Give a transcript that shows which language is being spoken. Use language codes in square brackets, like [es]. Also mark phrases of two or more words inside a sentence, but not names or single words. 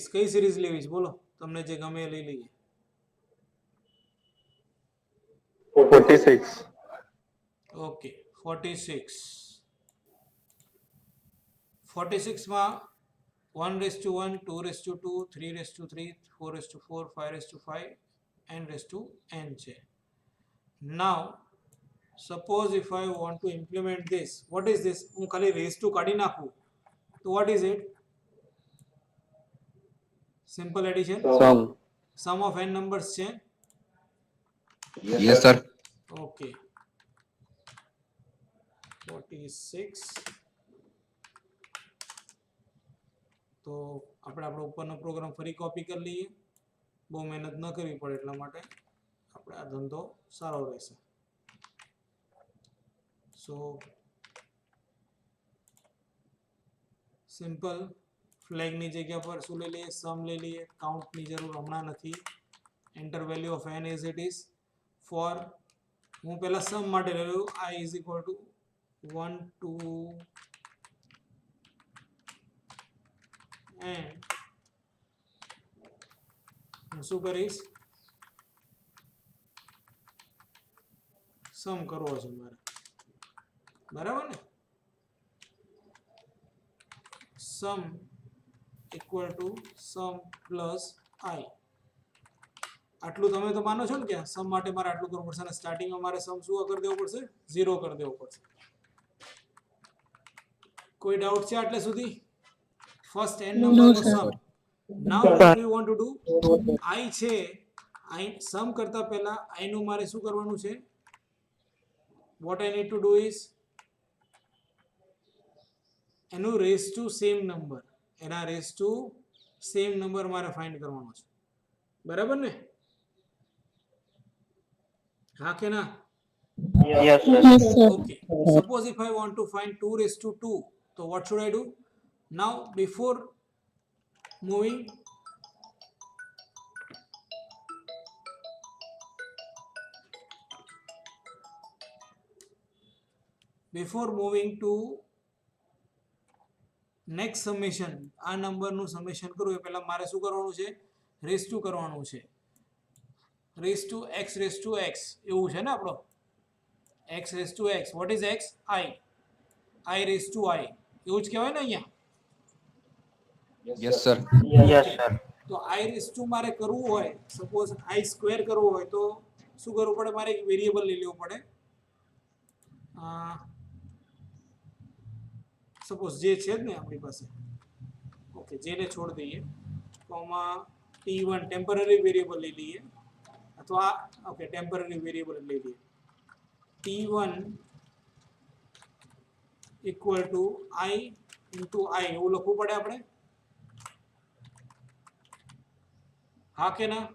[gu] કઈ સિરીઝ લેવી છે બોલો? તમને જે ગમે એ લઈ લઈએ. 46. ઓકે, 46. 46 માં 1:1, 2:2, 3:3, 4:4, 5:5 and n છે. [en] Now suppose if I want to implement this, what is this? [gu] હું ખાલી [en] raise to [gu] કાઢી નાખું તો [en] what is it? Simple addition. Sum of n numbers છે. Yes, sir. Okay. 46. [gu] તો આપણે આપણો ઉપરનો પ્રોગ્રામ ફરી કોપી કરી લઈએ. બહુ મહેનત ન કરવી પડે એટલા માટે આપણે આ ધંધો સારો રહેશે. [en] so simple [gu] ફ્લેગની જગ્યા પર શું લઈ લઈએ? સમ લઈ લઈએ. કાઉન્ટની જરૂર હમણાં નથી. [en] enter value of n as it is. [gu] ફોર હું પહેલા સમ માટે લઈ લઉં. [en] I is equal to 1 to n. [gu] હું શું કરીશ? સમ કરવો છે મારે. બરાબર ને? [en] sum equal to sum plus i. [gu] આટલું તમે તો માનો છો ને કે સમ માટે મારે આટલું કરવું પડશે અને સ્ટાર્ટિંગમાં મારે સમ શું કરી દેવું પડશે? 0 કરી દેવું પડશે. કોઈ ડાઉટ છે આટલે સુધી? ફર્સ્ટ n નંબરનો સમ. [en] now what we want to do, [gu] i છે, i સમ કરતા પહેલા i નું મારે શું કરવાનું છે? [en] what I need to do is [gu] એનું [en] raise to same number, [gu] એના [en] raise to same number [gu] મારે ફાઇન્ડ કરવાનો છે. બરાબર ને? હા કે ના? [en] Yes, sir. Okay. Suppose if I want to find 2:2, so what should I do? Now before moving to next summation, [gu] આ નંબરનું સમેશન કરું એ પહેલા મારે શું કરવાનું છે? [en] raise to [gu] કરવાનું છે. [en] raise to x [gu] એવું છે ને આપણો? [en] x raised to x. What is x? I. I raised to I. [gu] એવું જ કહેવાય ને અહીંયા? [en] Yes, sir. Yes, sir. [gu] તો [en] I raised to [gu] મારે કરવું હોય, [en] suppose I square [gu] કરવું હોય તો શું કરવું પડે? મારે એક વેરિયેબલ લઈ લેવું પડે. સપોઝ જે છે જ ને આપણી પાસે, ઓકે જેને છોડ દઈએ તો આમાં t1 [en] temporary variable [gu] લઈ લઈએ, અથવા ઓકે [en] temporary variable [gu] લઈ લઈએ t1 [en] equal to i into i [gu] એવું લખવું પડે આપણે, હા કે ના?